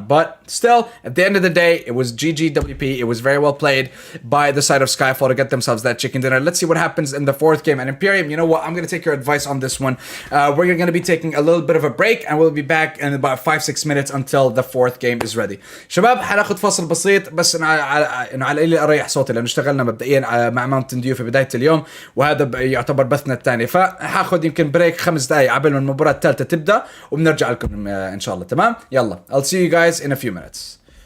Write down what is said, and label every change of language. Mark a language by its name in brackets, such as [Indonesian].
[English] But still, at the end of the day, it was 𝒔𝒑𝒊𝒏𝒔. It was very well played by the side of SKYFALL to get themselves that chicken dinner. Let's see what happens in the 4th game. And 𝒓𝒆𝒻, you know what? I'm going to take your advice on this one. We're going to be taking a little bit of a break, and we'll be back in about 5-6 minutes until the 4th game is ready. [Arabic] شباب حناخد فاصل بسيط، بس انه على لي اريح صوتي لانه اشتغلنا مبدئيا مع ماونتن ديو في بدايه اليوم، وهذا يعتبر بثنا الثاني، فحاخذ يمكن بريك 5 دقائق قبل ما المباراه الثالثه تبدا، وبنرجع لكم ان شاء الله. تمام، يلا [English] I'll see you guys in a few minutes.